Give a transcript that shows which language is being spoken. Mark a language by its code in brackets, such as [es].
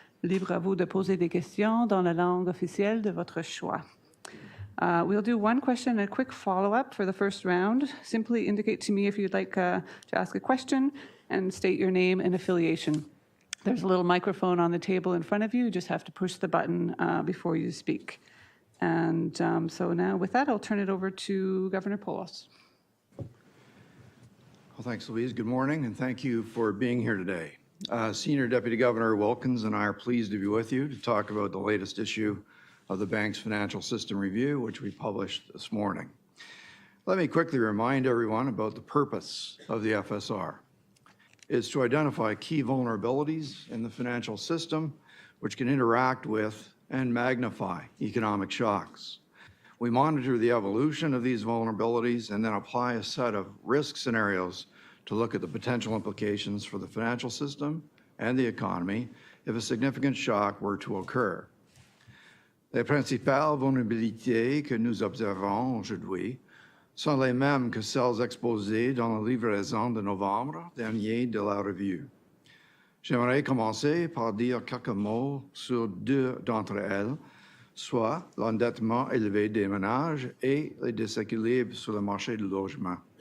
[fr] Libre à vous de poser des questions dans la langue officielle de votre choix. [en] We'll do one question and a quick follow-up for the first round. Simply indicate to me if you'd like to ask a question and state your name and affiliation. There's a little microphone on the table in front of you. You just have to push the button before you speak. And so now with that, I'll turn it over to Governor Poulos. Well, thanks, Louise. Good morning, and thank you for being here today. Senior Deputy Governor Wilkins and I are pleased to be with you to talk about the latest issue of the bank's financial system review, which we published this morning. Let me quickly remind everyone about the purpose of the FSR. It's to identify key vulnerabilities in the financial system which can interact with and magnify economic shocks. We monitor the evolution of these vulnerabilities and then apply a set of risk scenarios to look at the potential implications for the financial system and the economy if a significant shock were to occur. [fr] Les principales vulnérabilités que nous observons aujourd'hui sont les mêmes que celles exposées dans la livraison de novembre dernier de la revue. J'aimerais commencer par dire quelques mots sur deux d'entre elles, soit l'endettement élevé des ménages et les déséquilibres sur le marché du logement.